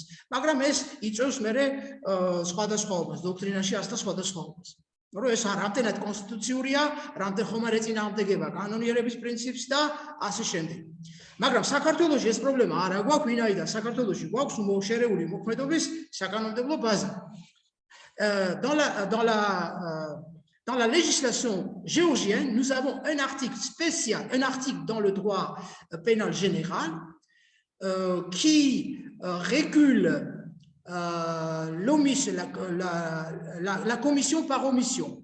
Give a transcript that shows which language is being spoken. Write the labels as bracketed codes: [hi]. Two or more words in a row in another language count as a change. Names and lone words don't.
[ka] მაგრამ ეს იწვევს მერე სხვადასხვაობას, დოქტრინაში ასთა სხვადასხვაობას. რომ ეს რამდენად კონსტიტუციურია, რამდენ ხომ არ ეწინააღმდეგება კანონიერების პრინციპს და ასე შემდეგ. მაგრამ საქართველოში ეს პრობლემა არ აგვაქვს, ვინაიდან საქართველოში გვაქვს შერეული უმოქმედობის საკანონმდებლო ბაზა. [fr] Dans la législation géorgienne, nous avons un article spécial, un article dans le droit pénal général qui régule la commission par omission.